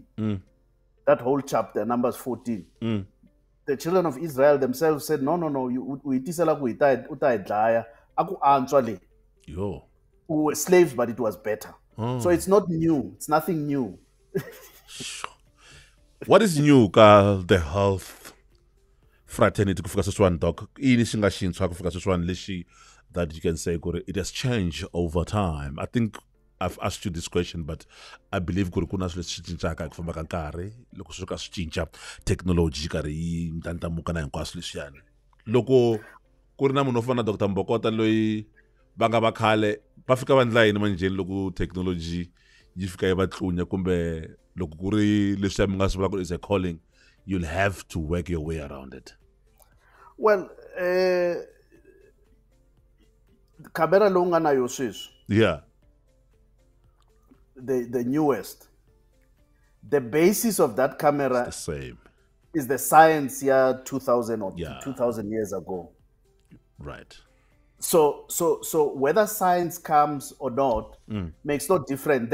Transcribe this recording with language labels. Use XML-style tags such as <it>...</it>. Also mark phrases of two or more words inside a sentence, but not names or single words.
<en>That whole chapter, Numbers 14. The children of Israel themselves said, no, we Yo. We were slaves, but it was better. So it's not new. It's nothing new. What is new ka the health fraternity</en> <ts>kufika sweswiwani,</ts> <en>Doc?</en> <ts>Ini xi nga xintshwa kufika sweswiwani lexi</ts> <en>that you can say it has changed over time? I think I've asked you this question, but I believe</en> <ts>kuna swilo leswi cincaka ku famba ka nkarhi loko swi ka swi cinca technology karhi yi ndlandlamuka na hinkwaswo leswiyani. Loko ku ri na munhu wo fana na Dr Mbokota loyi va nga va khale va fika va ndla yini manjheni loko technology yi fika yi va tlunya kumbe loko ku ri leswi mi nga swi vulaka</ts> <en>is a calling, you'll have to work your way around it?</en> <ts>Well, camera lowu nga na yo sweswi,</ts> <en>Yeah.</en> <ts>the newest, the basis of that camera</ts> <en>The same. is the science year 2000 or Yeah. 2000 years ago. Right. So whether science comes or not makes no difference.</en>